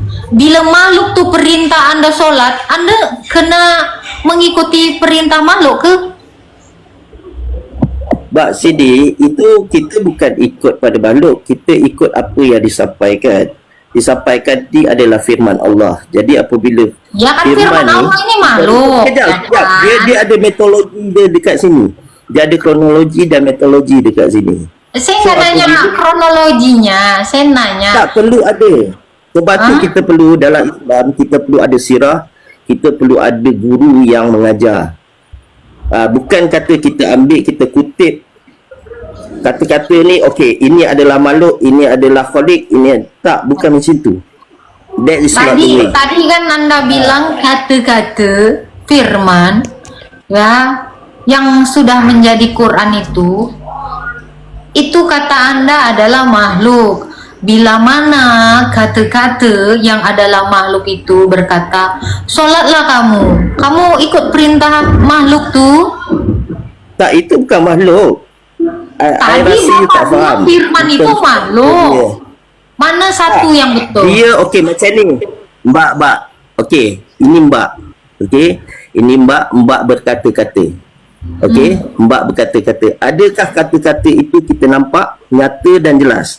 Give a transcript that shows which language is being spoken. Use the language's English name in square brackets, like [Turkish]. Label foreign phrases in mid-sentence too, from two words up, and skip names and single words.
[Indonesian] Bila makhluk tuh perintah Anda sholat, Anda kena mengikuti perintah makhluk ke? [Malay] Mbak Sidi, itu kita bukan ikut pada makhluk. Kita ikut apa yang disampaikan. Disampaikan ini adalah firman Allah. Jadi apabila [Indonesian] Ya kan firman Allah ini makhluk. [Malay] Sekejap, ya sekejap. [Indonesian] kan? [Malay] Dia ada metodologi dia dekat sini. Dia ada kronologi dan metodologi dekat sini. [Indonesian] Saya [Malay] So, [Indonesian] nggak nanya [Malay] apabila- [Indonesian] kronologinya, saya nanya. [Malay] Tak perlu ada. Sebab tu Hah? kita perlu dalam Islam, kita perlu ada sirah, kita perlu ada guru yang mengajar. Bukan kata kita ambil, kita kutip kata-kata ni, okey, ini adalah makhluk, ini adalah khalik, ini tak, bukan macam tu. [English] That is not the [Indonesian] Tadi, [English] way. [Indonesian] tadi kan Anda bilang kata-kata firman ya yang sudah menjadi Quran itu kata Anda adalah makhluk. Bila mana kata-kata yang adalah makhluk itu berkata, "Sholatlah kamu ikut perintah makhluk tuh." [Malay] Tak, itu bukan makhluk. I [Indonesian] Tadi [Malay] rasa you [Indonesian] Bapak [Malay] tak [Indonesian] bilang [Malay] faham. [Indonesian] firman itu [Malay] Bukan- [Indonesian] makhluk. [Malay] Ya. Mana satu yang betul? Dia okey macam ni. Mbak. Okey, ini Mbak. Okey. Ini Mbak berkata-kata. Okey, Mbak berkata-kata, adakah kata-kata itu kita nampak nyata dan jelas?